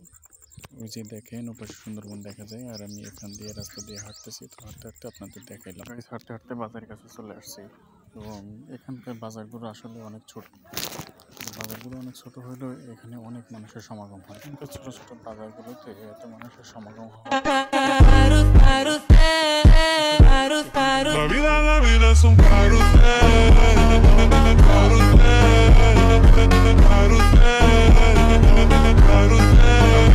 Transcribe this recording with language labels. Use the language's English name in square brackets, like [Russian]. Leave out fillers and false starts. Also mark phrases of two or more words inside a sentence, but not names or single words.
[Bangla] ওই যে দেখেন ওপাশে সুন্দরবন দেখা যায় আর আমি এখান দিয়ে রাস্তা দিয়ে হাঁটতেছি। তো হাঁটতে হাঁটতে আপনাদের দেখাইলাম। হাঁটতে হাঁটতে বাজারের কাছে চলে আসছি এবং এখানকার বাজারগুলো আসলে অনেক ছোট। বাজারগুলো অনেক ছোট হলেও এখানে অনেক মানুষের সমাগম হয়। কিন্তু ছোট ছোট বাজারগুলোতে এত মানুষের সমাগম হয়। [Spanish] La vida es un carrusel, carrusel, carrusel, carrusel.